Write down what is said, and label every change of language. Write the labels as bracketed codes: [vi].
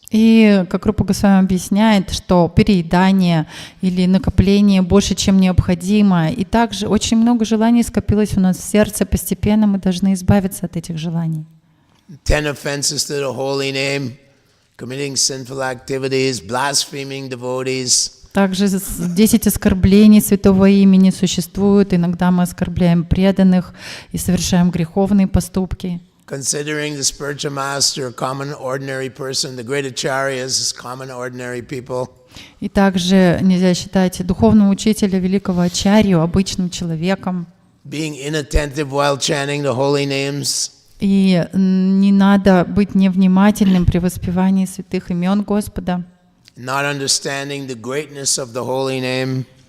[ru] И, как Рупа Госвами объясняет, что переедание или накопление больше, чем необходимо, и также очень много желаний скопилось у нас в сердце, постепенно мы должны избавиться от этих желаний. [en] 10 offenses to the holy name, committing sinful activities, blaspheming devotees. [ru] Также 10 оскорблений святого имени существуют, иногда мы оскорбляем преданных и совершаем греховные поступки. [en] Considering the spiritual master a common ordinary person, the great acharyas as common ordinary people. [ru] И также нельзя считать духовного учителя, великого ачарью, обычным человеком. [en] Being inattentive while chanting the holy names. [ru] И не надо быть невнимательным при воспевании святых имен Господа. [en] Not understanding the greatness of the holy name.